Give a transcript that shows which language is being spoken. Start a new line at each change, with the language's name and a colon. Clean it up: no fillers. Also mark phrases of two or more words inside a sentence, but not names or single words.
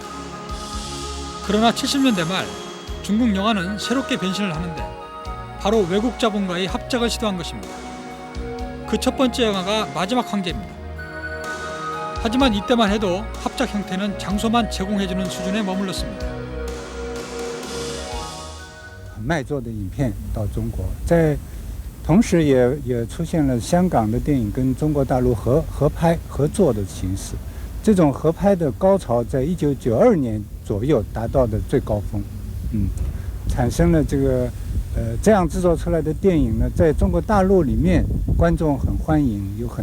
Korean: 그러나 70년대 말 중국 영화는 새롭게 변신을 하는데 바로 외국 자본과의 합작을 시도한 것입니다. 그 첫 번째 영화가 마지막 황제입니다. 하지만 이때만 해도 합작 형태는 장소만 제공해주는 수준에 머물렀습니다.
Chinese: 卖座的影片到中国，同时也出现了香港的电影跟中国大陆合拍合作的形式，这种合拍的高潮在1992年左右达到的最高峰，产生了这样制作出来的电影呢，在中国大陆里面观众很欢迎，有很